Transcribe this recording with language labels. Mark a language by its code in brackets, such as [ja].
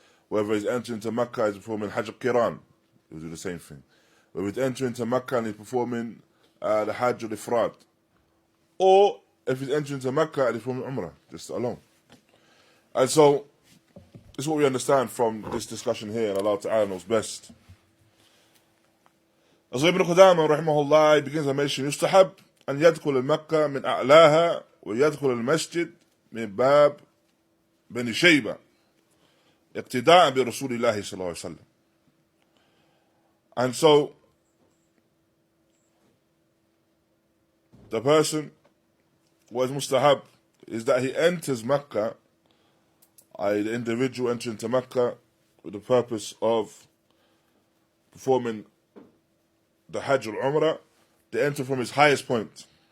[en] Whether he's entering into Makkah and he's performing Hajj al-Qiran, he will do the same thing. Whether he's entering into Makkah and he's performing the Hajj al-Ifrad, or if he's entering into Makkah and he's performing Umrah, just alone. And so, this is what we understand from this discussion here, and Allah Ta'ala knows best. [ar] As Ibn Qudāmah raḥimahullah, [en] he begins to mention, [ar] يستحب أن يدخل المكة من أعلاها ويدخل المسجد من باب بني شيبة اقتداء برسول الله صلى الله عليه وسلم. [en] And so, the person, what is mustahab, is that he enters Makkah, the individual entering into Makkah with the purpose of performing the Hajj al-Umrah, they enter from his highest point.